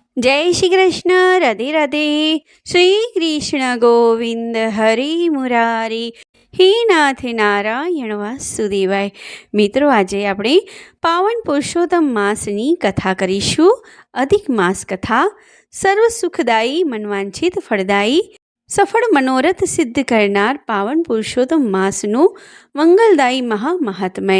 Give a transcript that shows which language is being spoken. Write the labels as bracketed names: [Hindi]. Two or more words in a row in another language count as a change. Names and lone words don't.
[Hindi] जय श्री कृष्ण। राधे राधे। श्री कृष्ण गोविंद हरि मुरारी। [Sanskrit] हे नाथ नारायण वासुदेवाय। [Gujarati] मित्रों, આજે આપણે પાવન પુરુષોત્તમ માસની કથા કરીશું। અધિક માસ કથા સર્વ સુખદાયી, મનવાંછિત ફળદાયી, સફળ મનોરથ સિદ્ધ કરનાર પાવન પુરુષોત્તમ માસનું મંગલદાયી મહામહાત્મય।